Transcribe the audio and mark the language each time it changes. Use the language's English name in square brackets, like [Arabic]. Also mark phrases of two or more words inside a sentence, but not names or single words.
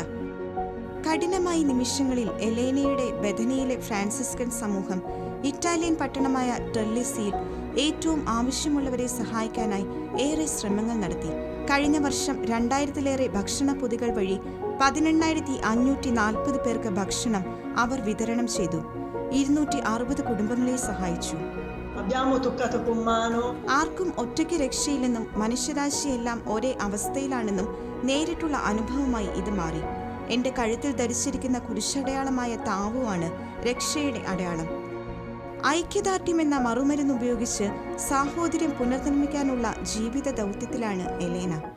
[Malayalam] കഠിനമായ നിമിഷങ്ങളിൽ എലേനയുടെ ബഥനിയിലെ ഫ്രാൻസിസ്കൻ സമൂഹം ഇറ്റാലിയൻ പട്ടണമായ ട്രെല്ലിസിയിൽ ഏറ്റവും ആവശ്യമുള്ളവരെ സഹായിക്കാനായി ഏറെ ശ്രമങ്ങൾ നടത്തി. കഴിഞ്ഞ വർഷം 2000-ലേറെ ഭക്ഷണ പൊതികൾ വഴി 18,540 പേർക്ക് ഭക്ഷണം അവർ വിതരണം ചെയ്തു. 260 കുടുംബങ്ങളെ സഹായിച്ചു. [Italian] Abbiamo toccato con mano. [Malayalam] ആർക്കും ഒറ്റയ്ക്ക് രക്ഷയില്ലെന്നും മനുഷ്യരാശിയെല്ലാം ഒരേ അവസ്ഥയിലാണെന്നും നേരിട്ടുള്ള അനുഭവമായി ഇത് മാറി. എന്റെ കഴുത്തിൽ ധരിച്ചിരിക്കുന്ന കുരിശടയാളമായ താവുമാണ് രക്ഷയുടെ അടയാളം. ഐക്യദാർഢ്യം എന്ന മറുമരുന്ന് ഉപയോഗിച്ച് സാഹോദര്യം പുനർനിർമ്മിക്കാനുള്ള ജീവിത ദൗത്യത്തിലാണ് എലേന.